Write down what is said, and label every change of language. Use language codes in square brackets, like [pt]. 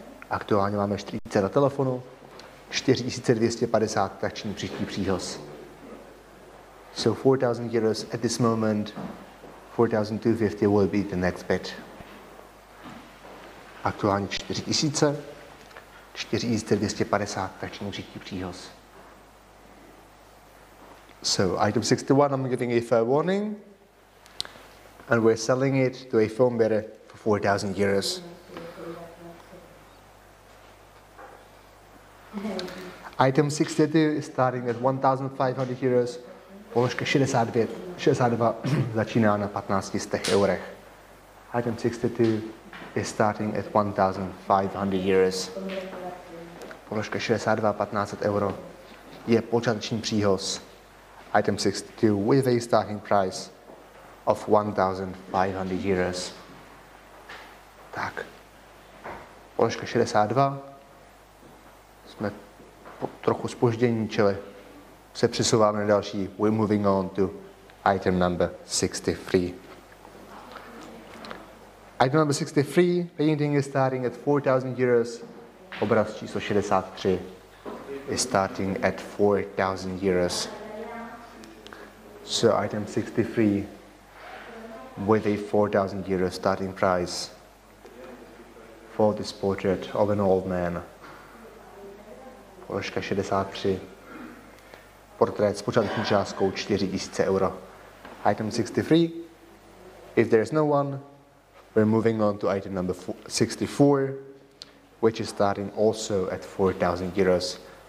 [cs] Aktuálně máme 4000 na telefonu, 4250 tační příští příhoz. [en] So 4000 euros at this moment, 4250 will be the next bid. [cs] Aktuálně 4000, 4250 tační příští příhoz. [en] So item 61, I'm giving a fair warning, and we're selling it to a phone bidder for 4000 euros. Item 62 is starting at 1500 euros. [cs] Položka 62 začíná na 1500 eurech. [en] Item 62 is starting at 1500 euros. [cs] Položka 62, 1500 euro je počáteční příhoz. [en] Item 62 with a starting price of 1500 euros. Tak. [cs] Položka 62. Jsme trochu zpoždění, čili se přesouváme na další. [en] We're moving on to item number 63. Item number 63, painting is starting at 4000 euros. [cs] Obraz číslo [en] 63 is starting at 4000 euros. So item 63 with a 4000 euro starting price for this portrait of an old man. [cs] Položka 63. Portrét s počáteční částkou 4000 euro. [en] Item 63. If there is no one, we're moving on to item number 64, which is starting also at 4000 euros.